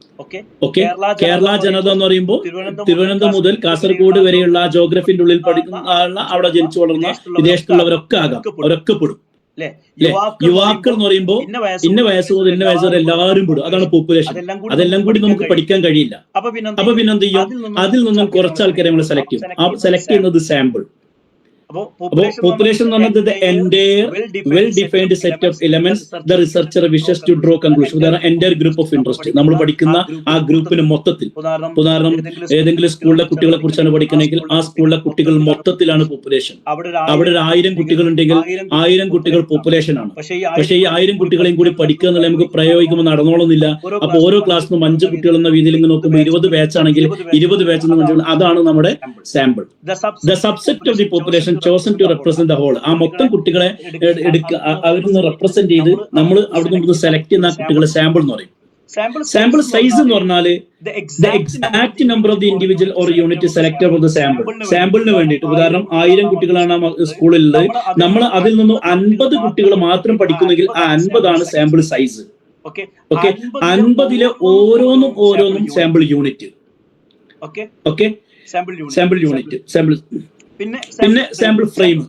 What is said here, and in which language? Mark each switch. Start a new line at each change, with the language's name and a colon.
Malayalam: Okay, Kerala ജനത എന്ന് പറയുമ്പോൾ തിരുവനന്തപുരം മുതൽ കാസർഗോഡ് വരെയുള്ള ജോഗ്രഫിന്റെ ഉള്ളിൽ പഠിക്കുന്ന അവിടെ ജനിച്ചു വളർന്ന വിദേശത്തുള്ളവരൊക്കെ ആകാം, അവരൊക്കെ പെടും. യുവാക്കൾ എന്ന് പറയുമ്പോൾ ഇന്ന വയസ്സ് മുതൽ ഇന്ന വയസ്സ് വരെ എല്ലാവരും പെടും. അതാണ് പോപ്പുലേഷൻ. അതെല്ലാം കൂടി നമുക്ക് പഠിക്കാൻ കഴിയില്ല. അപ്പൊ പിന്നെ എന്ത് ചെയ്യും, അതിൽ നിന്നും കുറച്ച് ആൾക്കാരെ നമ്മൾ സെലക്ട് ചെയ്യും. ആ സെലക്ട് ചെയ്യുന്നത് സാമ്പിൾ. അപ്പോൾ പോപ്പുലേഷൻ എന്ന് പറഞ്ഞത്
English: the entire well defined set of elements the researcher wishes to draw conclusion. ഉദാഹരണം entire group of interest.
Malayalam: നമ്മൾ പഠിക്കുന്ന ആ ഗ്രൂപ്പിന് മൊത്തത്തിൽ, ഉദാഹരണം ഏതെങ്കിലും സ്കൂളിലെ കുട്ടികളെ കുറിച്ചാണ് പഠിക്കണമെങ്കിൽ ആ സ്കൂളിലെ കുട്ടികൾ മൊത്തത്തിലാണ് പോപ്പുലേഷൻ. അവിടെ 1000 കുട്ടികൾ ഉണ്ടെങ്കിൽ 1000 കുട്ടികൾ പോപ്പുലേഷൻ ആണ്. പക്ഷേ ഈ 1000 കുട്ടികളെയും കൂടി പഠിക്കുക എന്നുള്ള നമുക്ക് പ്രയോഗിക്കുമ്പോൾ നടന്നോളുന്നില്ല. അപ്പൊ ഓരോ ക്ലാസ്സിനും 5 കുട്ടികൾ എന്ന രീതിയിൽ ഇങ്ങനെ നോക്കുമ്പോൾ 20 ബാച്ച് ആണെങ്കിൽ 20 ബാച്ച് എന്ന് പറഞ്ഞാൽ അതാണ് നമ്മുടെ sample.
English: The subset of the population chosen to represent the whole.
Malayalam: ആ മൊത്തം കുട്ടികളെ എടുക്കുക, അവരിൽ റെപ്രസെന്റ് ചെയ്ത് നമ്മൾ അവിടെ നിന്ന് സെലക്ട് ചെയ്യുന്ന കുട്ടികളെ സാമ്പിൾ എന്ന് പറയും. സാമ്പിൾ സൈസ് എന്ന് പറഞ്ഞാല്
English: the exact number of the individual or unit selected for the sample.
Malayalam: സാമ്പിളിന് വേണ്ടിയിട്ട് ഉദാഹരണം 1000 കുട്ടികളാണ് സ്കൂളിലുള്ളത്, നമ്മൾ അതിൽ നിന്നും 50 കുട്ടികൾ മാത്രം പഠിക്കുന്നെങ്കിൽ ആ 50 ആണ് സാമ്പിൾ സൈസ്. ഓക്കെ, 50-ലെ ഓരോന്നും sample unit. Okay, sample unit. പിന്നെ സാമ്പിൾ ഫ്രെയിം.